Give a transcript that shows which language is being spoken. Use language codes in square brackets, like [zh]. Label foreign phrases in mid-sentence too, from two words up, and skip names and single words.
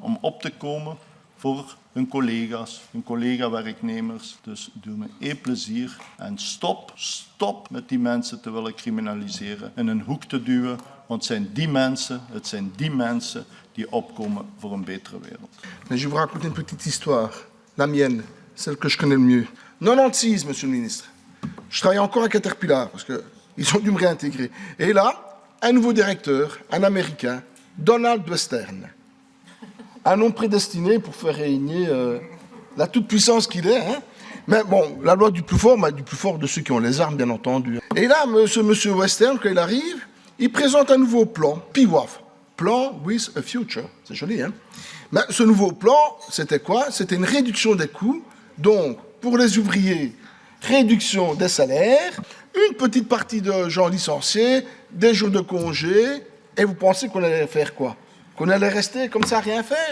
[nl] Om op te komen voor hun collega's, hun collega-werknemers. Dus doe me één plezier en stop met die mensen te willen criminaliseren, in een hoek te duwen, want het zijn die mensen die opkomen voor een betere wereld. [fr] Mais je vous raconte une petite histoire, la mienne, celle que je connais le mieux. 96, monsieur le ministre. Je travaillais encore à Caterpillar, parce qu'ils ont dû me réintégrer. Et là, un nouveau directeur, un Américain, Donald Western. Un homme prédestiné pour faire régner la toute-puissance qu'il est. Hein. Mais bon, la loi du plus fort de ceux qui ont les armes, bien entendu. Et là, ce monsieur Western, quand il arrive, il présente un nouveau plan, PWAF, [en] Plan with a Future. [fr] C'est joli, hein. Mais ce nouveau plan, c'était quoi? C'était une réduction des coûts. Donc, pour les ouvriers, réduction des salaires, une petite partie de gens licenciés, des jours de congé. Et vous pensez qu'on allait faire quoi? Qu'on allait rester comme ça, rien faire?